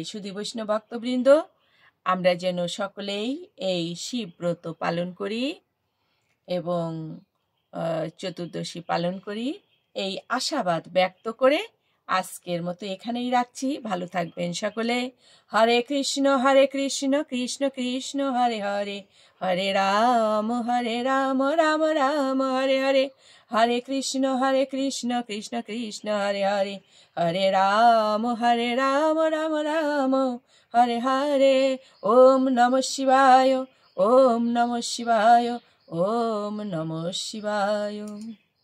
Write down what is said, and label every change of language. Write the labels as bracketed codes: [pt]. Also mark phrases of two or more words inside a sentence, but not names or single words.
[bn] শুধু বৈষ্ণব ভক্তবৃন্দ, আমরা যেন সকলেই এই শিব ব্রত পালন করি এবং চতুর্দশী পালন করি, এই আশাবাদ ব্যক্ত করে আজকের মতো এখানেই রাখছি। ভালো থাকবেন সকলে। [sa] হরে কৃষ্ণ কৃষ্ণ কৃষ্ণ হরে হরে, হরে রাম রাম রাম হরে হরে, হরে কৃষ্ণ কৃষ্ণ কৃষ্ণ হরে হরে, হরে রাম রাম রাম হরে হরে। ওম নমঃ শিবায়, ওম নমঃ শিবায়, ওম নমঃ শিবায়।